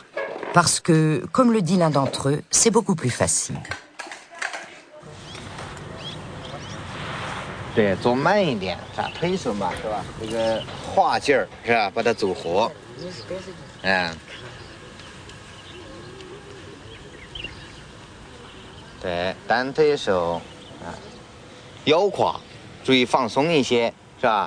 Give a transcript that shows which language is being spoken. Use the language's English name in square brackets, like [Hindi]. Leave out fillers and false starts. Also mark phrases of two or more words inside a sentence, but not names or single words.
[French] Parce que, comme le dit l'un d'entre eux, c'est beaucoup plus facile. [Chinese] 对，做慢一点，啥推手嘛，是吧？这个画劲儿是吧？把它走活，对，单推手腰胯注意放松一些，是吧？